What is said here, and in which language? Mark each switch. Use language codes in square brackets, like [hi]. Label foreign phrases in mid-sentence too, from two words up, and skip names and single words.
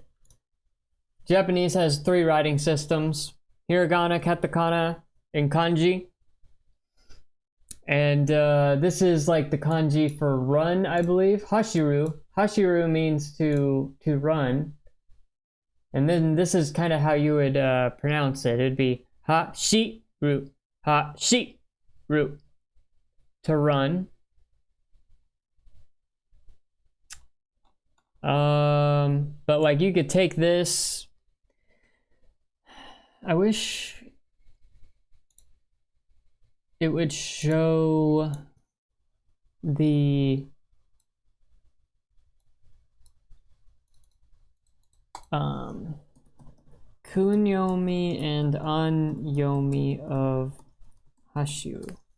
[en] Japanese has 3 writing systems: hiragana, katakana, and kanji. And this is like the kanji for run, I believe. Hashiru. Hashiru means to run. And then this is kind of how you would pronounce it. It'd be ha-shi-ru. Ha-shi-ru. To run. But like you could take this. I wish it would show the kunyomi and anyomi of hashiru.